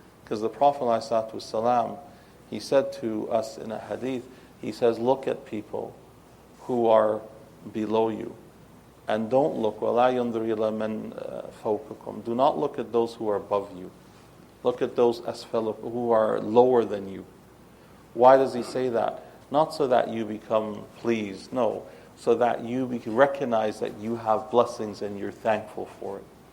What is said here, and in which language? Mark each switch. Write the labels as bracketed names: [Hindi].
[English] Because the Prophet ﷺ, he said to us in a hadith, he says, look at people who are below you. And don't look, [Arabic] وَلَا يَنْظُرْ إِلَى مَنْ فَوْقَكُمْ. [English] Do not look at those who are above you. Look at those who are lower than you. Why does he say that? Not so that you become pleased, no. So that you recognize that you have blessings and you're thankful for it.